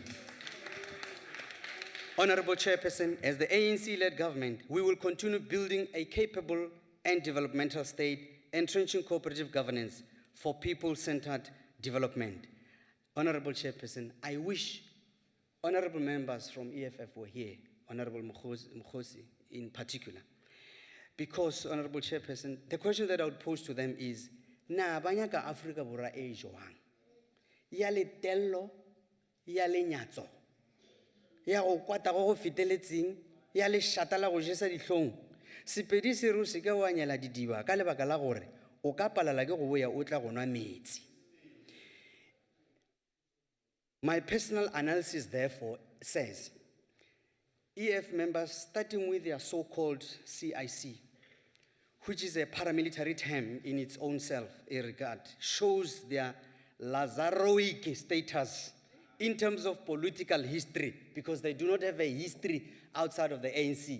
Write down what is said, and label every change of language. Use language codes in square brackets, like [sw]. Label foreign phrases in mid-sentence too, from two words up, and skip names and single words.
[en] Honorable Chairperson, as the ANC-led government, we will continue building a capable and developmental state, entrenching cooperative governance for people-centered development. Honorable Chairperson, I wish honorable members from EFF were here, Honorable Mkhosi in particular, because, Honorable Chairperson, the question that I would pose to them is, [nso] na banyaka Afrika bora e joang, ya le tello, ya le nyatso, ya go kwata go feteletseng, ya le shata la go jesa dihlong, sepedi se ru se ke wa nyela didiba ka lebaka la gore o ka palala ke go boya o tla go nwa metsi. [en] My personal analysis, therefore, says EF members, starting with their so-called CIC, which is a paramilitary term in its own self, a regard, shows their Lazaroic status in terms of political history, because they do not have a history outside of the ANC.